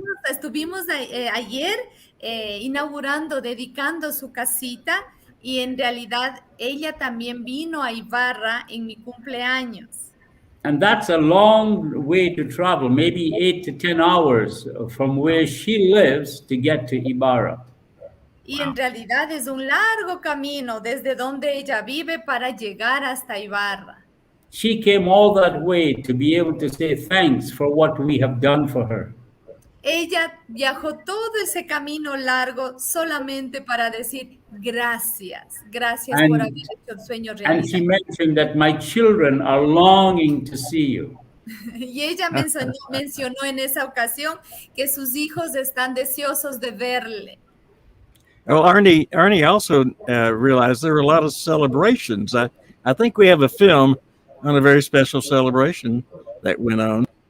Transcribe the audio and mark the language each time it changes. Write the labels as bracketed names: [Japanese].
[Spanish] Estuvimos ayer inaugurando, dedicando su casita y en realidad ella también vino a Ibarra en mi cumpleaños. [English] And that's a long way to travel, maybe 8 to 10 hours from where she lives to get to Ibarra. [Spanish] Y en realidad es un largo camino desde donde ella vive para llegar hasta Ibarra. [English] She came all that way to be able to say thanks for what we have done for her. [Spanish] Ella viajó todo ese camino largo solamente para decir gracias por haber hecho el sueño realidad. [English] And she mentioned that my children are longing to see you. [Spanish] Y ella mencionó en esa ocasión que sus hijos están deseosos de verle. [English] Well, Arnie also realized there were a lot of celebrations. I think we have a film on a very special celebration that went on.